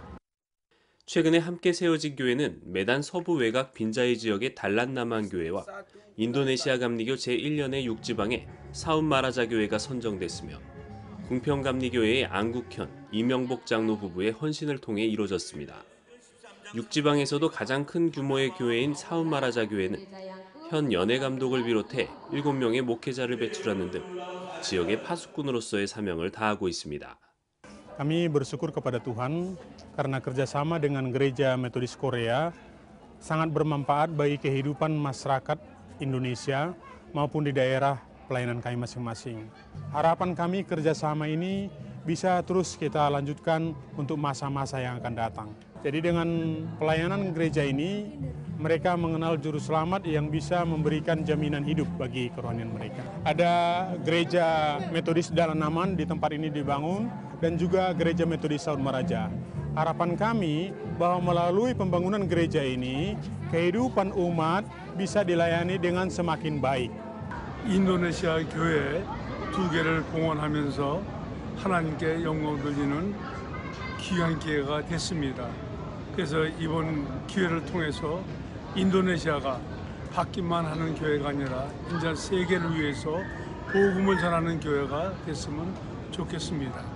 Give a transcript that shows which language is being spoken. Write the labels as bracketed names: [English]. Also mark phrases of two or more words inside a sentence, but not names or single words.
[Korean] 최근에 함께 세워진 교회는 메단 서부 외곽 빈자이 지역의 달란나만 교회와 인도네시아 감리교 제1년의 6지방의 사운마라자 교회가 선정됐으며 궁평감리교회의 안국현, 이명복 장로 부부의 헌신을 통해 이루어졌습니다. 6지방에서도 가장 큰 규모의 교회인 사운마라자 교회는 현 연예 감독을 비롯해 7명의 목회자를 배출하는 등 지역의 파수꾼으로서의 사명을 다하고 있습니다. [Indonesian] Kami bersyukur kepada Tuhan karena kerjasama dengan Gereja Metodis Korea sangat bermanfaat bagi kehidupan masyarakat Indonesia maupun di daerah pelayanan kami masing-masing. Harapan kami kerjasama ini bisa terus kita lanjutkan untuk masa-masa yang akan datang. Jadi dengan pelayanan gereja ini, mereka mengenal juru selamat yang bisa memberikan jaminan hidup bagi kerohanian mereka. Ada gereja Metodis Dalanaman di tempat ini dibangun dan juga gereja Metodis Saunmaraja. Harapan kami bahwa melalui pembangunan gereja ini, kehidupan umat bisa dilayani dengan semakin baik. [Korean] 인도네시아 교회 2개를 봉헌하면서 하나님께 영광 돌리는 귀한 기회가 됐습니다. 그래서 이번 기회를 통해서 인도네시아가 받기만 하는 교회가 아니라 이제 세계를 위해서 복음을 전하는 교회가 됐으면 좋겠습니다.